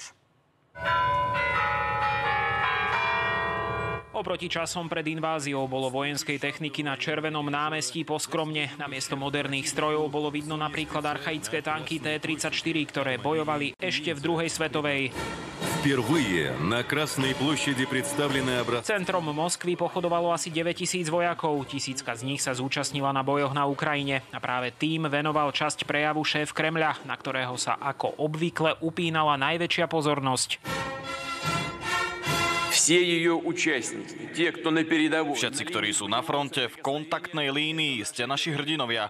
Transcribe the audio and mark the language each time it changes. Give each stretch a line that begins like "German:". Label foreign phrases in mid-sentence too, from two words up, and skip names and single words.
Slovak: Oproti časom pred inváziou bolo vojenskej techniky na Červenom námestí poskromne. Namiesto moderných strojov bolo vidno napríklad archaické tanky T-34, ktoré bojovali ešte v druhej svetovej.
Russian: Впервые на Красной площади представлены образцы.
Slovak: Centrom Moskvy pochodovalo asi 9 000 vojakov. 1000 z nich sa zúčastnila na bojoch na Ukrajine. A práve tým venoval časť prejavu šéf Kremľa, na ktorého sa ako obvykle upínala najväčšia pozornosť. Všetci, ktorí sú na fronte, v kontaktnej línii, ste naši hrdinovia.